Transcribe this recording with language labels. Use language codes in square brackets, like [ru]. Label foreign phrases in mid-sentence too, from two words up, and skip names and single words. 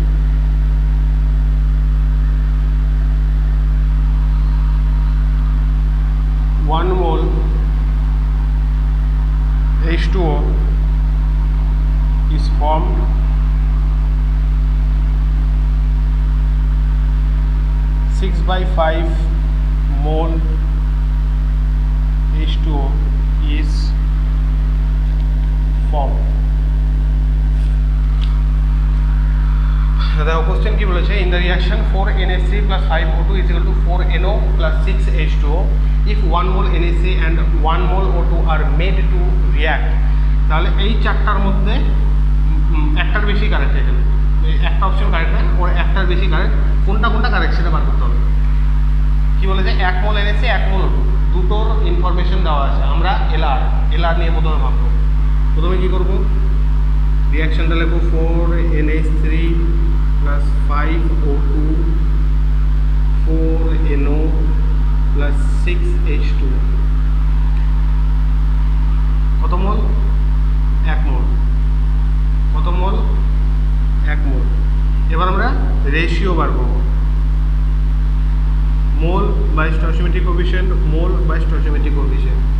[en] one mole H2O is formed six by 5 mole H2O is formed. [bn] দেখো কোশ্চেন কি বলেছে, [en] in the reaction 4NH3 plus 5O2 is equal to 4NO plus 6H2O if 1 mole NH3 and 1 mole O2 are made to react। [bn] তাহলে এই চারটার মধ্যে একটার বেশি কারেক্ট, এখানে একটা অপশন কারেক্ট না, ওর একটার বেশি কারেক্ট, কোনটা কারেক্ট সেটা বার করতে হবে। কি বলেছে, 1 মোল NH3 1 মোল O2, দুটোর ইনফরমেশন দেওয়া আছে। আমরা এলআর নিয়ে প্রথমে ভাববো। প্রথমে কি করবো, রিয়াকশনটা লিখবো [en] 4NH3 plus 5O2 4NO plus 6H2, [bn] কত মোল? 1 মোল। কত মোল? 1 মোল। এবার আমরা রেশিও বার করবো, [en] mole by stoichiometric coefficient, mole by stoichiometric coefficient.